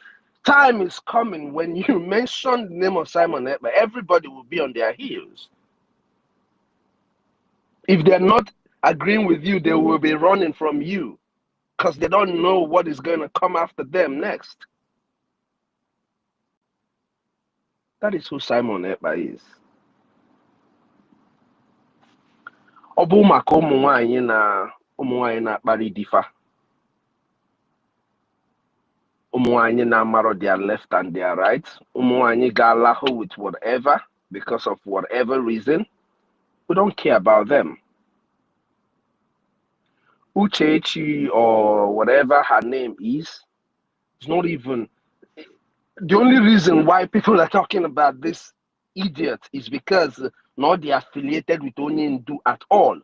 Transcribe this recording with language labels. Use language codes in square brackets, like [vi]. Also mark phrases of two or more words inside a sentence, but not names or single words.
[en] Time is coming when you mention the name of Simon Ekpa, everybody will be on their heels. If they're not agreeing with you, they will be running from you because they don't know what is going to come after them next. That is who Simon Ekpa is. [ig] Ọ bụ maka ụmụ nwanyị na-akparị difa. Ụmụ nwanyị na-amaro [en] their left and their right. [ig] Ụmụ nwanyị ga-alahụ [en] with whatever because of whatever reason. We don't care about them. Uchechi or whatever her name is not even the only reason why people are talking about this idiot is because not they affiliated with Onyendu at all.